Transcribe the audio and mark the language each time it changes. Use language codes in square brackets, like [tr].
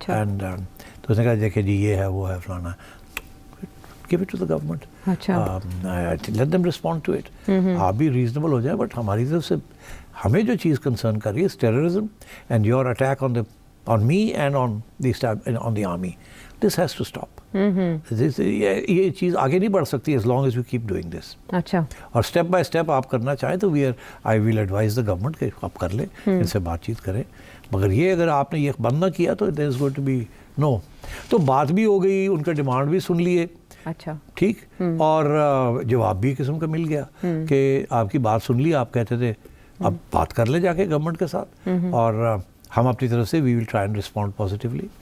[hi] And तो उसने कहा देखिए जी ये है वो है फलाना, [en] Give it to the government, let them respond to it. [hi] आप भी रीजनेबल हो जाए, बट हमारी तरफ से हमें जो चीज़ कंसर्न कर रही है [en] Terrorism and your attack on me and on the army, this has to stop. [hi] ये चीज़ आगे नहीं बढ़ सकती [en] as long as we keep doing this. [hi] अच्छा, और स्टेप बाय स्टेप आप करना चाहें तो [en] I will advise the government [hi] कि आप कर लें, इनसे बातचीत करें, मगर ये अगर आपने ये बंद ना किया तो [en] There is going to be no. [hi] तो बात भी हो गई, उनका डिमांड भी सुन लिए, अच्छा, ठीक, और जवाब भी किस्म का मिल गया कि आपकी बात सुन ली, आप कहते थे अब बात कर ले जाके गवर्नमेंट के साथ, और हम अपनी तरफ से [en] We will try and respond positively.